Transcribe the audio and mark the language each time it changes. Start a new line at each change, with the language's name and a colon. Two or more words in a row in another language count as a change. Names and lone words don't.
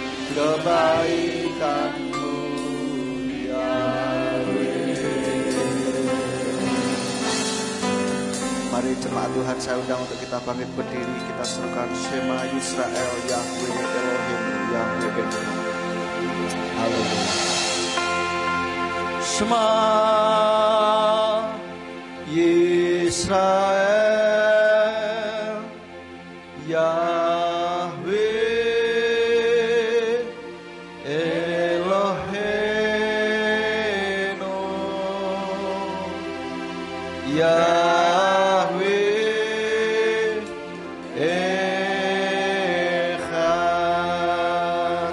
Indonesian: kebaikan-Mu Yahweh. Mari jemaat Tuhan, saya undang untuk kita bangkit berdiri, kita serukan
Hebrew: שמע ישראל, יהוה אלהים, יהוה אחד.
Indonesian: Haleluya.
Hebrew: שמע ישראל, יהוה אלהינו, יהוה אחד.